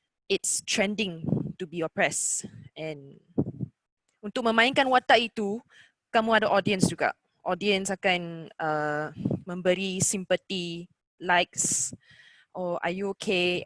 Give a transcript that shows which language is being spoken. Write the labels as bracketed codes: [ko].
[en] It's trending to be oppressed. [ms] And untuk memainkan watak itu, kamu ada audience juga. Audience akan memberi simpati, likes, or are you okay?